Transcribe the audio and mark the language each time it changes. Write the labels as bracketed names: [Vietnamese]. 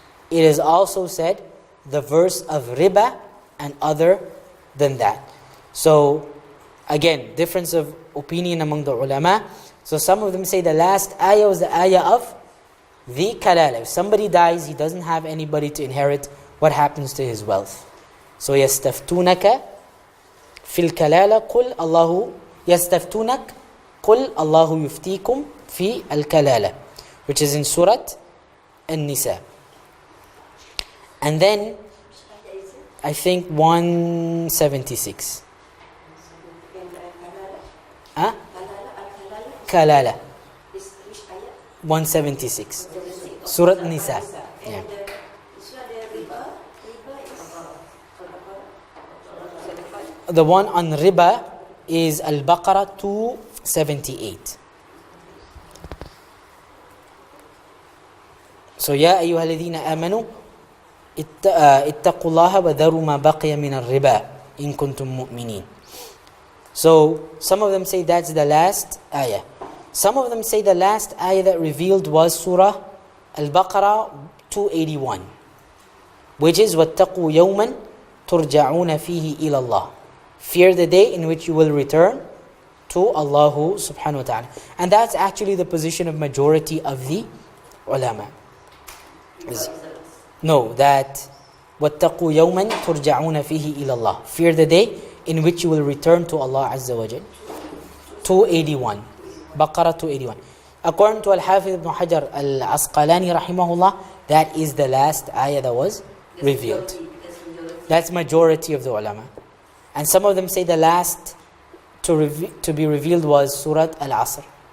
[English] It is also said the verse of Riba and other than that. So again, difference of opinion among the ulama. So some of them say the last ayah was the ayah of the Kalala. If somebody dies, he doesn't have anybody to inherit, what happens to his wealth? [Arabic] So يستفتونك في الكلالة قل الله يستفتونك قل الله يفتيكم في الكلالة, [English] which is in Surah An-Nisa. And then I think 176. Huh? Kalala. 176. Surah An-Nisa. Yeah. The one on riba is Al-Baqarah 278. [Arabic] So, يا أيها الذين آمنوا اتقوا الله وذروا ما بقي من الربا إن كنتم مؤمنين. [English] So, some of them say that's the last ayah. Some of them say the last ayah that revealed was Surah Al-Baqarah 281, which is [Arabic] وَاتَّقُوا يَوْمًا تُرْجَعُونَ فِيهِ إِلَى اللَّهِ. [English] Fear the day in which you will return to Allah subhanahu wa ta'ala. And that's actually the position of majority of the ulama. No, that [Arabic] وَاتَّقُوا يَوْمًا تُرْجَعُونَ فِيهِ إِلَى اللَّهِ. [English] Fear the day in which you will return to Allah Azza wa Jal. 281. Baqarah 281. According to Al-Hafiz ibn Hajar Al-Asqalani rahimahullah, that is the last ayah that was revealed. That's majority of the ulama. And some of them say the last to be revealed was Surah Al-Asr.